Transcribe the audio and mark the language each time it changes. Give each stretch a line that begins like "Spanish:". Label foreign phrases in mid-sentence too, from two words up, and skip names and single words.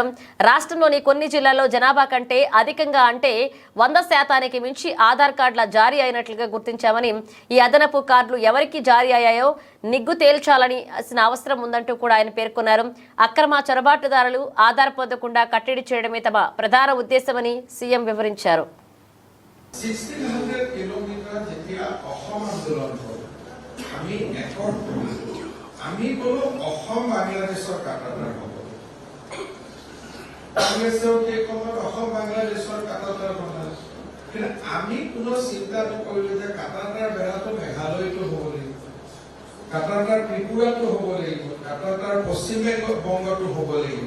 Telugu: రాష్ట్రంలోని కొన్ని జిల్లాల్లో జనాభా కంటే అధికంగా అంటే 100% మించి ఆధార్ కార్డుల జారీ అయినట్లుగా గుర్తించామని, ఈ అదనపు కార్డులు ఎవరికి జారీ అయ్యాయో నిగ్గు తేల్చాలని అవసరం ఉందంటూ కూడా ఆయన పేర్కొన్నారు. అక్రమ చొరబాటుదారులు ఆధార్ పొందకుండా కట్టడి చేయడమే తమ ప్రధాన ఉద్దేశమని సీఎం వివరించారు.
Assamese: 1600 কিলোমিটার যেতিয়া অসম আন্দোলন হল, আমি একত আমি কোনো অসম বাংলাদেশৰ কাটাতাৰ হব, কংগ্ৰেছেও সেই সময়ত অসম বাংলাদেশৰ কাটাতাৰ বনালে, কিন্তু আমি কোনো চিন্তা নকৰিলো যে কাটাতাৰ বেৰাটো মেঘালয়তো হ'ব লাগিব, কাটাতাৰ ত্ৰিপুৰাটো হ'ব লাগিব, কাটাতাৰ পশ্চিম বংগতো হ'ব লাগিব।